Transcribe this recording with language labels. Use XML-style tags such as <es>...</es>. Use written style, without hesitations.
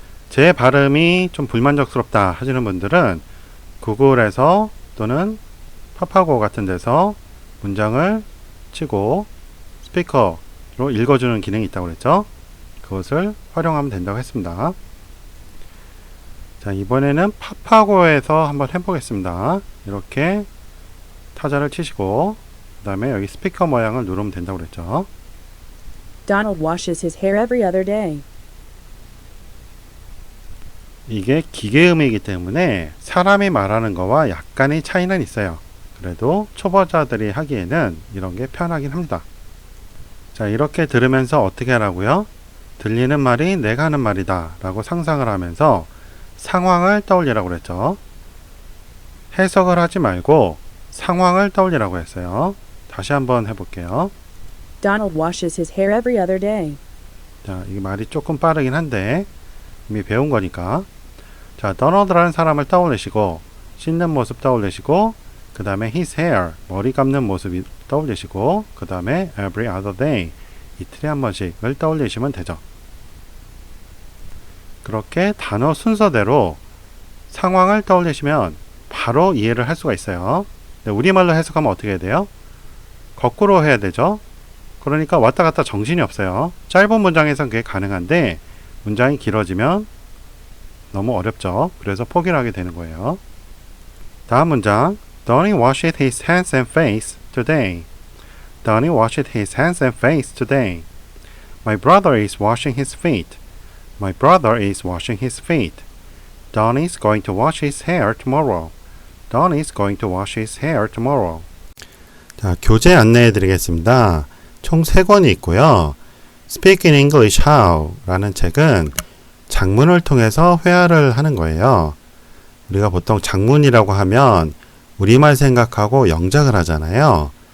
<ko>제 발음이 좀 불만족스럽다 하시는 분들은 구글에서 또는 파파고 같은 데서 문장을 치고 스피커로 읽어주는 기능이 있다고 그랬죠. 그것을 활용하면 된다고 했습니다. 자, 이번에는 파파고에서 한번 해보겠습니다. 이렇게 타자를 치시고 그 다음에 여기 스피커 모양을 누르면 된다고 그랬죠.</ko> <en>Donald washes his hair every other day.</en> <ko>이게 기계음이기 때문에 사람이 말하는 거와 약간의 차이는 있어요. 그래도 초보자들이 하기에는 이런 게 편하긴 합니다. 자, 이렇게 들으면서 어떻게 하라고요? 들리는 말이 내가 하는 말이다 라고 상상을 하면서 상황을 떠올리라고 그랬죠. 해석을 하지 말고 상황을 떠올리라고 했어요. 다시 한번 해볼게요.</ko> <en>Donald washes his hair every other day.</en> <ko>자, 이 말이 조금 빠르긴 한데 이미 배운 거니까. 자, 도널드라는 사람을 떠올리시고 씻는 모습 떠올리시고 그 다음에 his hair, 머리 감는 모습 떠올리시고 그 다음에</ko> <en>every other day,</en> <ko>이틀에 한 번씩을 떠올리시면 되죠. 그렇게 단어 순서대로 상황을 떠올리시면 바로 이해를 할 수가 있어요. 우리말로 해석하면 어떻게 해야 돼요? 거꾸로 해야 되죠. 그러니까 왔다 갔다 정신이 없어요. 짧은 문장에선 그게 가능한데 문장이 길어지면 너무 어렵죠. 그래서 포기를 하게 되는 거예요. 다음 문장.</ko> <en>Donnie washed his hands and face today. Donnie washed his hands and face today. My brother is washing his feet. My brother is washing his feet. Donnie is going to wash his hair tomorrow. Donnie is going to wash his hair tomorrow.</en> <ko>자, 교재 안내해 드리겠습니다. 총 3권이 있고요. Speak in English How 라는 책은 작문을 통해서 회화를 하는 거예요. 우리가 보통 작문이라고 하면 우리말 생각하고 영작을 하잖아요.</ko>